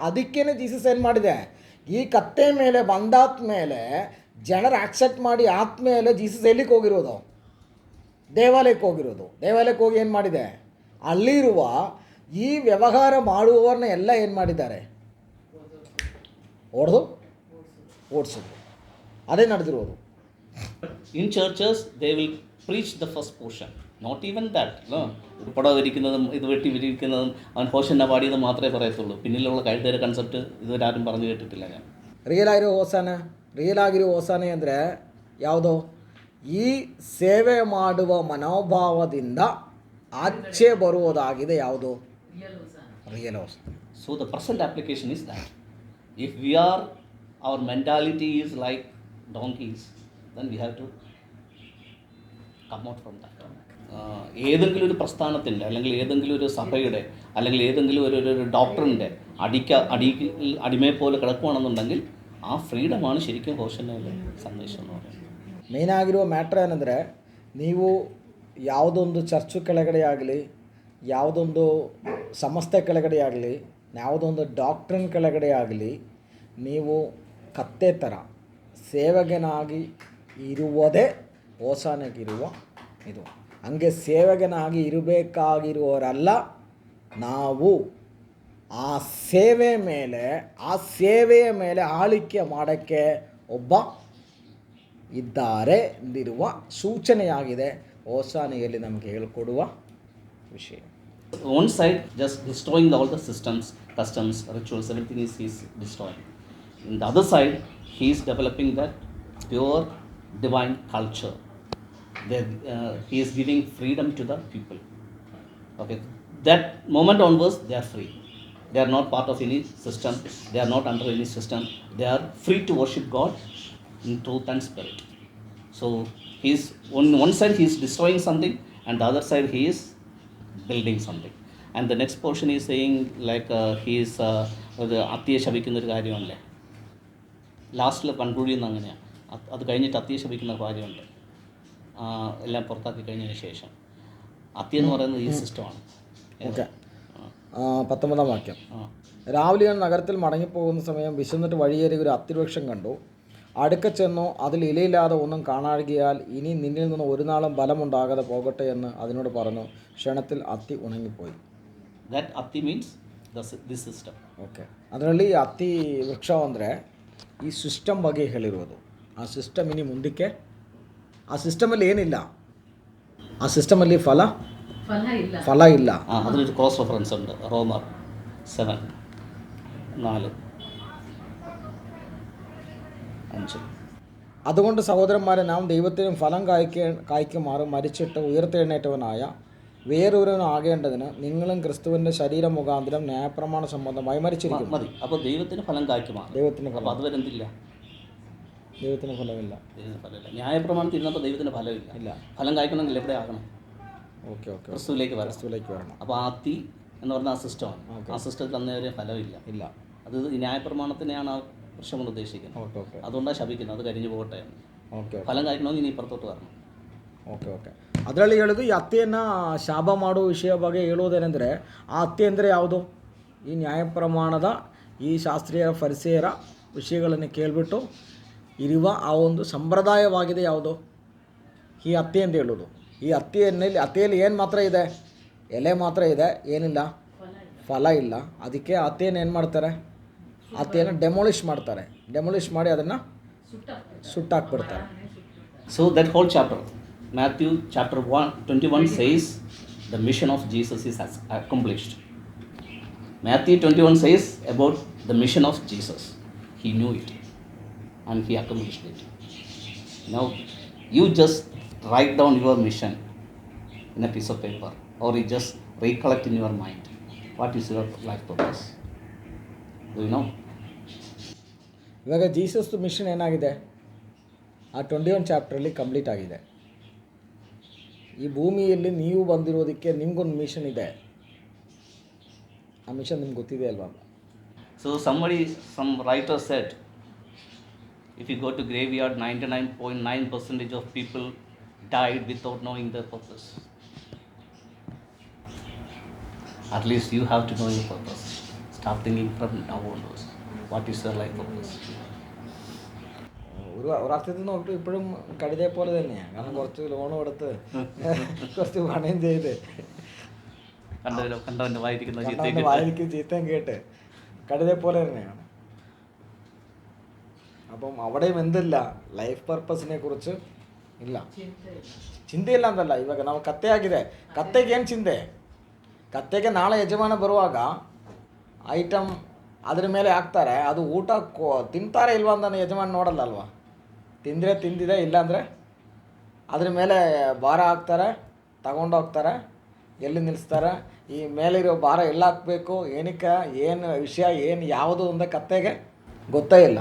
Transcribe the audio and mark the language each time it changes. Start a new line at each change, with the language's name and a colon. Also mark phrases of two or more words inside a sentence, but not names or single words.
Kannada: ಅದಕ್ಕೇನೆ ಜೀಸಸ್ ಏನು ಮಾಡಿದೆ, ಈ ಕತ್ತೆ ಮೇಲೆ ಬಂದಾದ್ಮೇಲೆ ಜನರು ಆಕ್ಸೆಪ್ಟ್ ಮಾಡಿ ಆದ್ಮೇಲೆ ಜೀಸಸ್ ಎಲ್ಲಿಗೆ ಹೋಗಿರೋದು, ದೇವಾಲಯಕ್ಕೆ ಹೋಗಿರೋದು. ದೇವಾಲಯಕ್ಕೆ ಹೋಗಿ ಏನು ಮಾಡಿದೆ, ಅಲ್ಲಿರುವ ಈ ವ್ಯವಹಾರ ಮಾಡುವವರನ್ನ ಎಲ್ಲ ಏನು ಮಾಡಿದ್ದಾರೆ, ಓಡಿಸಿದ್ರು. ಅದೇ ನಡೆದಿರೋದು.
English: In churches, they will preach the first portion. Not even that. No.
Malayalam: പടം വിരിക്കുന്നതും ഇത് വെട്ടി വിരിക്കുന്നതും അവൻ ഹോഷന്ന പാടിയത് മാത്രമേ പറയത്തുള്ളൂ. പിന്നിലുള്ള കഴുതയുടെ കൺസെപ്റ്റ് ഇതുവരെ ആരും പറഞ്ഞു കേട്ടിട്ടില്ല ഞാൻ.
Kannada: ರಿಯಲ್ ಆಗಿರೋ ಹೋಸಾನೆ ಅಂದರೆ ಯಾವುದೋ, ಈ ಸೇವೆ ಮಾಡುವ ಮನೋಭಾವದಿಂದ ಆಚೆ ಬರುವುದಾಗಿದೆ. ಯಾವುದು ರಿಯಲ್ ಹೋಸಾನೆ.
English: So the present application is that if we are, our mentality is like donkeys, then we have to come out from that.
Malayalam: ഏതെങ്കിലും ഒരു പ്രസ്ഥാനത്തിൻ്റെ അല്ലെങ്കിൽ ഏതെങ്കിലും ഒരു സഭയുടെ അല്ലെങ്കിൽ ഏതെങ്കിലും ഒരു ഡോക്ടറിൻ്റെ അടിമയെ പോലെ കിടക്കുകയാണെന്നുണ്ടെങ്കിൽ ആ ഫ്രീഡമാണ് ശരിക്കും ഹോഷന്നയിലെ സന്ദേശം എന്ന് പറയുന്നത്.
Kannada: ಮೇಯ್ನಾಗಿರುವ ಮ್ಯಾಟ್ರ್ ಏನಂದರೆ, ನೀವು ಯಾವುದೊಂದು ಚರ್ಚು ಕೆಳಗಡೆ ಆಗಲಿ, ಯಾವುದೊಂದು ಸಂಸ್ಥೆ ಕೆಳಗಡೆ ಆಗಲಿ, ಯಾವುದೊಂದು ಡಾಕ್ಟ್ರಿನ್ ಕೆಳಗಡೆ ಆಗಲಿ, ನೀವು ಕತ್ತೆ ಥರ ಸೇವಕನಾಗಿ ಇರುವುದೇ ಹೋಸಾನೆಗಿರುವ ಇದು. ಹಂಗೆ ಸೇವಕನಾಗಿ ಇರಬೇಕಾಗಿರುವವರಲ್ಲ ನಾವು. ಆ ಸೇವೆಯ ಮೇಲೆ ಆಳ್ವಿಕೆ ಮಾಡೋಕ್ಕೆ ಒಬ್ಬ ಇದ್ದಾರೆ ಎಂದಿರುವ ಸೂಚನೆಯಾಗಿದೆ ಹೋಸಾನೆಯಲ್ಲಿ ನಮಗೆ ಹೇಳಿಕೊಡುವ ವಿಷಯ.
English: One side just destroying all the systems, customs, rituals, everything is destroying. In the other side, he is developing that pure divine culture. He is giving freedom to the people. Okay, that moment onwards, they are free. They are not part of any system. They are not under any system. They are free to worship God in truth and spirit. So he is on one side he is destroying something, and the other side he is building something. And the next portion is saying like he is
Malayalam: അത്തിയെ ശപിക്കുന്ന ഒരു കാര്യമല്ലേ, ലാസ്റ്റിൽ കൺക്ലൂഡ് ചെയ്യുന്ന അങ്ങനെയാണ്. അത് കഴിഞ്ഞിട്ട് അത്തിയെ ശപിക്കുന്ന കാര്യമുണ്ട്, എല്ലാം പുറത്താക്കി കഴിഞ്ഞതിന് ശേഷം. അത്തി എന്ന് പറയുന്നത് ഈ സിസ്റ്റമാണ്. ഓക്കെ, 19ാം വാക്യം. രാവിലെ നഗരത്തിൽ മടങ്ങിപ്പോകുന്ന സമയം വിശന്നിട്ട് വഴിയേറി ഒരു അത്തിവൃക്ഷം കണ്ടു. അടുക്ക ചെന്നു അതിൽ ഇലയില്ലാതെ ഒന്നും കാണാഴികയാൽ ഇനി നിന്നിൽ നിന്ന് ഒരു നാളും ബലമുണ്ടാകാതെ പോകട്ടെ എന്ന് അതിനോട് പറഞ്ഞു. ക്ഷണത്തിൽ അത്തി ഉണങ്ങിപ്പോയി.
English: That atti means this system.
Kannada: ಓಕೆ, ಅದರಲ್ಲಿ ಅತ್ತಿ ವೃಕ್ಷ ಅಂದರೆ ಈ ಸಿಸ್ಟಮ್ ಬಗ್ಗೆ ಹೇಳಿರೋದು. ಆ ಸಿಸ್ಟಮ್ ಇನಿ ಮುಂದಕ್ಕೆ, ಆ ಸಿಸ್ಟಮಲ್ಲಿ ಏನಿಲ್ಲ, ಆ ಸಿಸ್ಟಮಲ್ಲಿ ಫಲ ಇಲ್ಲ.
Malayalam: അതിനൊരു ക്രോസ് റെഫറൻസ് ഉണ്ട്, റോമർ 7:4-5. അതുകൊണ്ട് സഹോദരന്മാരെ, നാം ദൈവത്തിനും ഫലം കായ്ക്കുമാറ് മരിച്ചിട്ട് ഉയർത്തെഴുന്നേറ്റവനായ വേറൊരുവനും ആകേണ്ടതിന് നിങ്ങളും ക്രിസ്തുവിൻ്റെ ശരീരം മുഖാന്തരം ന്യായപ്രമാണ സംബന്ധമായി മരിച്ചിരിക്കുന്നു. മതി. അപ്പോൾ ദൈവത്തിന് ഫലം കായ്ക്കുമാറ്. ദൈവത്തിന് അപ്പോൾ അതുവരെ എന്തില്ല, ദൈവത്തിന് ഫലമില്ല. ദൈവത്തിന് ഫലമില്ല. ന്യായപ്രമാണത്തിൽ ഇരുന്നപ്പോൾ ദൈവത്തിന് ഫലമില്ല. ഇല്ല. ഫലം കായ്ക്കണമെങ്കിൽ എവിടെ ആകണം? ഓക്കെ, ക്രിസ്തുവിലേക്ക് വരണം. അപ്പോൾ ആ അത്തി എന്ന് പറഞ്ഞ ആ സിസ്റ്റമാണ്. ആ സിസ്റ്റത്തിൽ അന്നേരം ഫലമില്ല. അത് ന്യായപ്രമാണത്തിനെയാണ് ആ വൃക്ഷം കൊണ്ട് ഉദ്ദേശിക്കുന്നത്. അതുകൊണ്ടാണ് ശപിക്കുന്നത്, അത് കരിഞ്ഞു പോകട്ടെ. ഫലം കായ്ക്കണമെങ്കിൽ ഇന്നു ഇപ്പത്തൊട്ടു വരണം.
Kannada: ಓಕೆ. ಅದರಲ್ಲಿ ಹೇಳೋದು ಈ ಅತ್ತೆಯನ್ನು ಶಾಪ ಮಾಡುವ ವಿಷಯ ಬಗ್ಗೆ ಹೇಳುವುದೇನೆಂದರೆ, ಆ ಅತ್ತೆ ಅಂದರೆ ಯಾವುದು, ಈ ನ್ಯಾಯಪ್ರಮಾಣದ ಈ ಶಾಸ್ತ್ರೀಯ ಫರಿಸೇಯರ ವಿಷಯಗಳನ್ನು ಕೇಳಿಬಿಟ್ಟು ಇರುವ ಆ ಒಂದು ಸಂಪ್ರದಾಯವಾಗಿದೆ. ಯಾವುದು ಈ ಅತ್ತೆ ಅಂತ ಹೇಳೋದು. ಈ ಅತ್ತೆಯಲ್ಲಿ ಏನು ಮಾತ್ರ ಇದೆ, ಎಲೆ ಮಾತ್ರ ಇದೆ, ಏನಿಲ್ಲ, ಫಲ ಇಲ್ಲ. ಅದಕ್ಕೆ ಅತ್ತೆಯನ್ನು ಏನು ಮಾಡ್ತಾರೆ, ಅತ್ತೆಯನ್ನು ಡೆಮೊಲಿಷ್ ಮಾಡ್ತಾರೆ. ಡೆಮೊಲಿಷ್ ಮಾಡಿ ಅದನ್ನು ಸುಟ್ಟಾಕ್ಬಿಡ್ತಾರೆ.
English: So that whole chapter, Matthew chapter 21 says the mission of Jesus is accomplished. Matthew 21 says about the mission of Jesus. He knew it and he accomplished it. Now you just write down your mission in a piece of paper, or you just recollect in your mind what is your life purpose. Do you know?
Kannada: ಇವಾಗ ಜೀಸಸ್ ಮಿಷನ್ ಏನಾಗಿದೆ, ಆ 21 ಚಾಪ್ಟ್ರಲ್ಲಿ ಕಂಪ್ಲೀಟ್ ಆಗಿದೆ. ಈ ಭೂಮಿಯಲ್ಲಿ ನೀವು ಬಂದಿರೋದಕ್ಕೆ ನಿಮಗೊಂದು ಮಿಷನ್ ಇದೆ. ಆ ಮಿಷನ್ ನಿಮ್ಗೆ ಗೊತ್ತಿದೆ ಅಲ್ವಾ?
English: So some writer said, if you go to graveyard, 99.9% of people died without knowing their purpose. At least you have to know your purpose. Start thinking from now onwards. What is your life purpose?
Malayalam: ഒരു അർത്ഥത്തിൽ നോക്കിയിട്ട് ഇപ്പോഴും കഴുതയെ പോലെ തന്നെയാണ്. കാരണം കുറച്ച് ലോണും എടുത്ത് കുറച്ച് പണയം ചെയ്ത് കണ്ടവൻ്റെ വായിരിക്കുന്ന കണ്ടവൻ്റെ വായിരിക്കും ചീത്തയും കേട്ട് കഴുതയെ പോലെ തന്നെയാണ്. അപ്പം അവിടെയും എന്തില്ല,
English: life purpose
Kannada: ಕುರಿತು ಇಲ್ಲ, ಚಿಂತೆ ಇಲ್ಲ ಅಂತಲ್ಲ. ಇವಾಗ ನಾವು ಕತ್ತೆ ಆಗಿದೆ, ಕತ್ತೆಗೆ ಏನು ಚಿಂತೆ? ಕತ್ತೆಗೆ ನಾಳೆ ಯಜಮಾನ ಬರುವಾಗ ಐಟಮ್ ಅದ್ರ ಮೇಲೆ ಹಾಕ್ತಾರೆ, ಅದು ಊಟ ತಿಂತಾರೆ ಇಲ್ವಾ ಅಂತ ಯಜಮಾನ ನೋಡಲ್ಲ ಅಲ್ವಾ? ತಿಂದರೆ ತಿಂದಿದೆ, ಇಲ್ಲಾಂದರೆ ಅದ್ರ ಮೇಲೆ ಭಾರ ಹಾಕ್ತಾರೆ, ತಗೊಂಡೋಗ್ತಾರೆ, ಎಲ್ಲಿ ನಿಲ್ಲಿಸ್ತಾರೆ, ಈ ಮೇಲಿರೋ ಭಾರ ಎಲ್ಲ ಹಾಕಬೇಕು, ಏನಕ್ಕೆ, ಏನು ವಿಷಯ, ಏನು ಯಾವುದು ಅಂತ ಕತ್ತೆಗೆ ಗೊತ್ತೇ ಇಲ್ಲ.